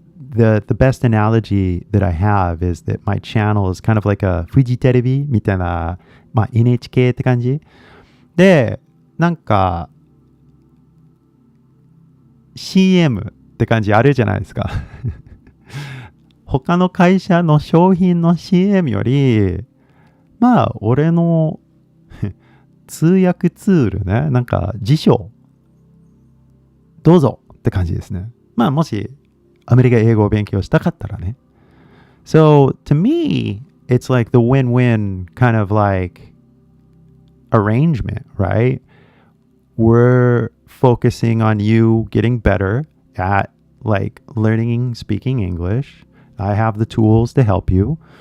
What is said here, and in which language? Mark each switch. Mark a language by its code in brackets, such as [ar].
[en] The best analogy that I have is that my channel is kind of like a [ja] フジテレビみたいな、まあ NHK って感じで、なんか CM って感じあるじゃないですか。他の会社の商品の CM より、まあ俺の通訳ツールね、なんか辞書どうぞって感じですね。まあもしアメリカ英語を勉強したかったらね。 [en] So to me, it's like the win-win kind of like arrangement, right? We're focusing on you getting better, at like learning speaking English. I have the tools to help you.